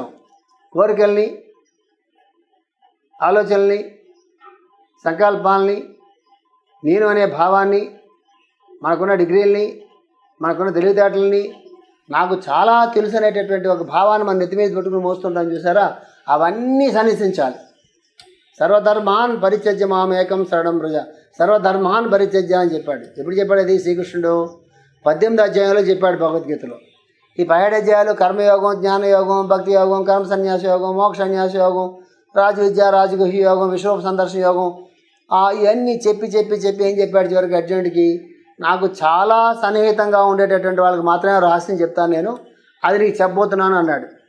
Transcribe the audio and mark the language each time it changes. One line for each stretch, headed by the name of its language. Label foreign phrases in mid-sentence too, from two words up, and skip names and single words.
Telugu: కోరికల్ని, ఆలోచనల్ని, సంకల్పాలని, నేను అనే భావాన్ని, మనకున్న డిగ్రీలని, మనకున్న తెలివితేటలని, నాకు చాలా తెలుసు అనేటటువంటి ఒక భావాన్ని మన నెత్తి మీద పెట్టుకుని మోస్తుంటాం చూసారా, అవన్నీ సన్యసించాలి.
Sanskrit: సర్వధర్మాన్ పరిత్యజ్య మామేకం శరణం వ్రజ. సర్వధర్మాన్ పరిత్యజ్య
Telugu: అని చెప్పాడు. ఎప్పుడు చెప్పాడు అది? శ్రీకృష్ణుడు 18వ అధ్యాయంలో చెప్పాడు భగవద్గీతలో. ఈ 17 అధ్యాయాలు కర్మయోగం, జ్ఞానయోగం, భక్తి యోగం, కర్మ సన్యాస యోగం, మోక్ష సన్యాస యోగం, రాజవిద్య, రాజగుహ్య యోగం, విశ్వరూప సందర్శన యోగం, ఇవన్నీ చెప్పి ఏం చెప్పాడు చివరికి అర్జునుడికి, నాకు చాలా సన్నిహితంగా ఉండేటటువంటి వాళ్ళకి మాత్రమే రహస్యం చెప్తాను నేను, అది నీకు చెప్పబోతున్నాను అన్నాడు.